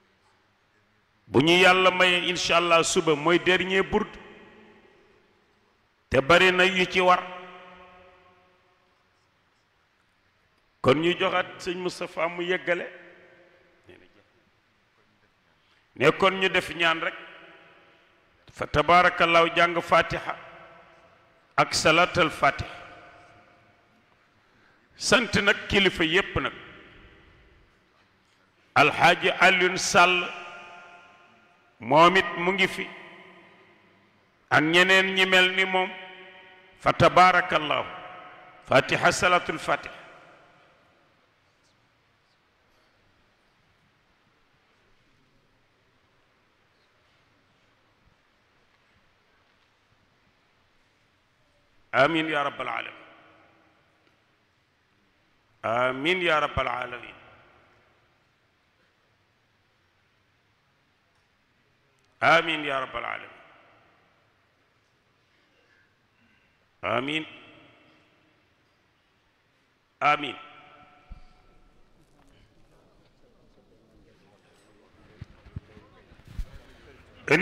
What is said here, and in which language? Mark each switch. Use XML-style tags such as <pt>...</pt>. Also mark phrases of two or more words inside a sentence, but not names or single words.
<wo>bu ñu yàlla maye</wo> <ar>إن شاء الله</ar> <wo>suba mooy dernier bourde te bari na yu ci war kon ñu joxat sëñ Moustapha mu yeggale ne kon ñu def ñaan rek</wo> <ar>فتبارك الله</ar> <wo>jàng fatiha ak salatul fatiha sant nag kilifa yépp nag alxaaji Alioune Sall moom it mu ngi fi ak ñeneen ñi mel ni moom</wo> <ar>فتبارك الله</ar> <wo>fatiha salatul fatiha</wo> <ar>آمين يا رب العالمين آمين يا رب العالمين آمين يا رب العالمين آمين آمين إن</ar>